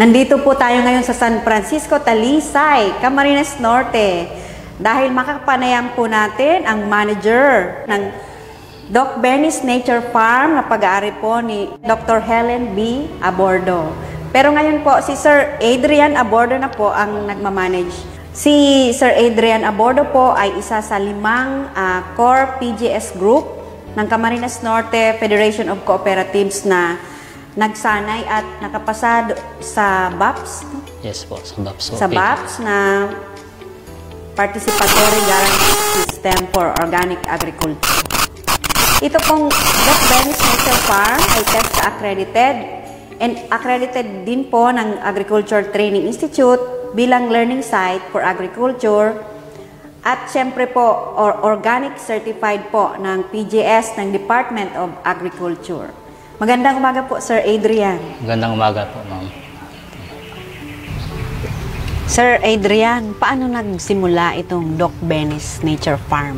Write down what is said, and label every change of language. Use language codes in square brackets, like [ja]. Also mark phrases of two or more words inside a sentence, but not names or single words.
[tl] Nandito po tayo ngayon sa San Francisco, Talisay, Camarines Norte dahil makapanayam po natin ang manager ng Doc Benny's Nature Farm na pag-aari po ni Dr. Helen B. Abordo. Pero ngayon po si Sir Adrian Abordo na po ang nagmamanage. Si Sir Adrian Abordo po ay isa sa 5 [en] core PGS group [tl] ng Camarines Norte Federation of Cooperatives na nagsanay at nakapasa sa BAPS. Yes po, sa BAPS. Sa BAPS na Participatory Guarantee System for Organic Agriculture. Ito pong Doc Benny's Nature Farm ay [en] test accredited and accredited [tl] din po ng Agriculture Training Institute bilang [en] learning site for agriculture [tl] at syempre po [en] organic certified [tl] po ng PGS ng Department of Agriculture. Magandang umaga po, Sir Adrian. Magandang umaga po, ma'am. Sir Adrian, paano nagsimula itong Doc Benny's Nature Farm?